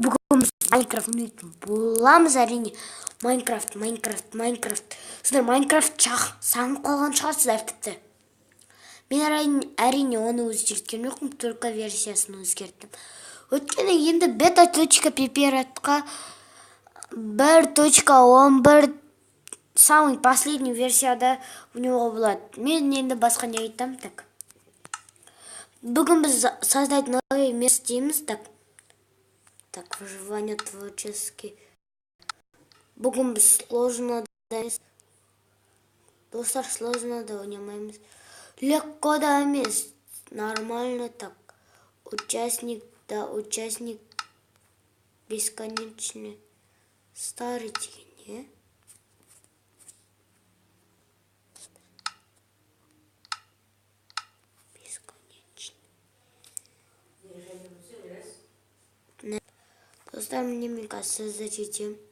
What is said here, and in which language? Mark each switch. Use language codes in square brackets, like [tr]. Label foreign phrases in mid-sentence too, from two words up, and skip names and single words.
[kk] Бүгін біз Майнкрафт ойнайтын боламыз, әрине. Майнкрафт. Сіздер Майнкрафт сағынып қалған шығарсыздар тіпті. Мен әрине оны өзгерткен жоқпын, только версиясын өзгерттім. Өйткені енді beta.ppr'қа 1.11 [ru] самый последний [kk] версияда [ru] у него [kk] болады. Мен енді басқа не айтам, так. Бүгін біз [ru] создать новый место [kk] дейміз, так. [ru] Так, выживание творческий. [kk] Бүгін біз сложно да емес. Достар, сложно да ойнамаймыз. Легко да емес. [ru] Нормально, так. Участник бесконечный. [kk] Старый деген, не? Достар, [ru] мне кажется, зачем?